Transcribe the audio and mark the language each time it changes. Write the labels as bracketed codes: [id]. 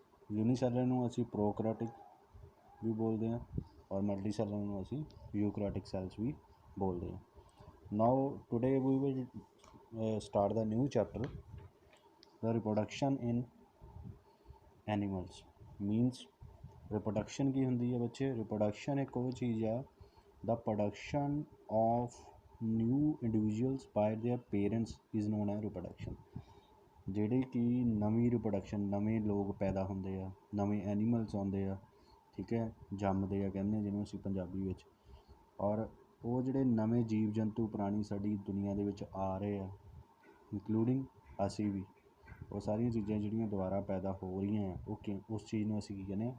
[pa] ਯੂਨੀਸੈਲੂਲਰ ਨੂੰ ਅਸੀਂ ਪ੍ਰੋਕੈਰੀਓਟਿਕ ਵੀ ਬੋਲਦੇ ਹਾਂ ਔਰ ਮਲਟੀ ਸੈਲੂਲਰ ਨੂੰ ਅਸੀਂ ਯੂਕੈਰੀਓਟਿਕ ਸੈਲਸ ਵੀ ਬੋਲਦੇ ਹਾਂ। [en] now today we will start the new chapter, the reproduction in animals means reproduction [pa] ਕੀ ਹੁੰਦੀ ਹੈ ਬੱਚੇ? [en] reproduction [pa] ਇੱਕ ਉਹ ਚੀਜ਼ ਆ, [en] the production of new individuals by their parents is known as reproduction। [pa] ਜਿਹੜੇ ਕਿ ਨਵੀਂ ਰਿਪਰੋਡਕਸ਼ਨ, ਨਵੇਂ ਲੋਕ ਪੈਦਾ ਹੁੰਦੇ ਆ, ਨਵੇਂ ਐਨੀਮਲਸ ਆਉਂਦੇ ਆ, ਠੀਕ ਹੈ, ਜੰਮਦੇ ਆ ਕਹਿੰਦੇ ਜਿਹਨੂੰ ਅਸੀਂ ਪੰਜਾਬੀ ਵਿੱਚ। ਔਰ ਉਹ ਜਿਹੜੇ ਨਵੇਂ ਜੀਵ ਜੰਤੂ ਪ੍ਰਾਣੀ ਸਾਡੀ ਦੁਨੀਆ ਦੇ ਵਿੱਚ ਆ ਰਹੇ ਆ, ਇੰਕਲੂਡਿੰਗ ਅਸੀਂ ਵੀ, ਉਹ ਸਾਰੀਆਂ ਚੀਜ਼ਾਂ ਜਿਹੜੀਆਂ ਦੁਬਾਰਾ ਪੈਦਾ ਹੋ ਰਹੀਆਂ ਆ, ਉਹ ਉਸ ਚੀਜ਼ ਨੂੰ ਅਸੀਂ ਕੀ ਕਹਿੰਦੇ ਹਾਂ?